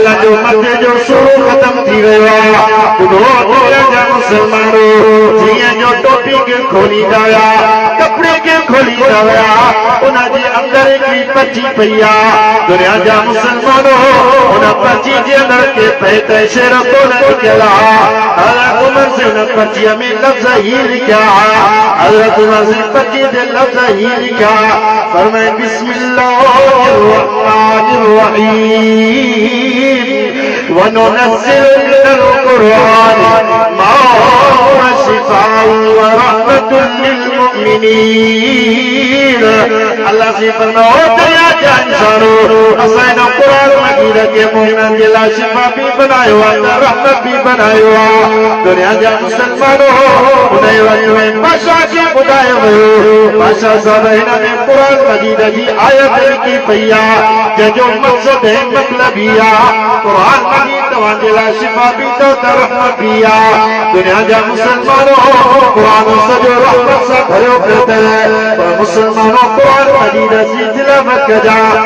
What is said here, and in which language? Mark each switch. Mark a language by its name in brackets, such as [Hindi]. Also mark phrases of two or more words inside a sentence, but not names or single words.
[Sindhi] जो मथे जो सूर ख़त्म थी वियो ॿुधो दुनिया जा मुसलमानों जीअं जो टोपी खे खोलींदा विया कपिड़े खे खोलींदा विया उन जे अंदरि हिकिड़ी पर्ची पई दुनिया जा मुसलमानों उन पर्ची जे अंदरि के पए त शेर कोन लिखियल हज़रत उमर से उन पर्चीअ में लफ़्ज़ ही लिखिया हज़रत उमर से पर्ची जे लफ़्ज़ ही लिखिया फरमाए [Arabic] بسم الله الرحمن الرحيم وننزل من القرآن ما هو شفاء ورحمة للمؤمنين [Sindhi] अल्लाह से फरमाओ दया जा इंसानों असां कुरान मजीद के मोमिनन जे लाइ शिफ़ा भी बनायो रहमत भी बनायो दुनिया जा मुसलमानों उन वक़्त में बादशाह खे ॿुधायो वियो बादशाह साहब हिन में कुरान मजीद जी आयत लिखी पई जंहिंजो मक़सद ऐं मतलब ही कुरान मजीद तव्हांजे लाइ शिफ़ा भी त रहमत भी दुनिया जा मुसलमानों कुरान सॼो रहमत सां भरियो पियो अथव पर मुसलमानों कुरान मजीद जी तिलावत कजा